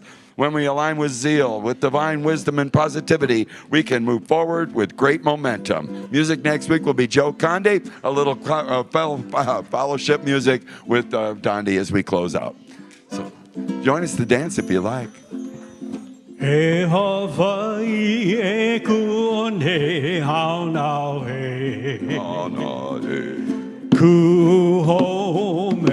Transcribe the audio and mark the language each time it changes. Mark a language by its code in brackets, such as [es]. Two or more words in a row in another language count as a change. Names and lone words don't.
[en] When we align with zeal, with divine wisdom and positivity, we can move forward with great momentum. Music next week will be Joe Conde, a little fellowship music with Dondi as we close out. So join us to dance if you like. [haw] E Hawaii e kuone hao nao he. Ku ho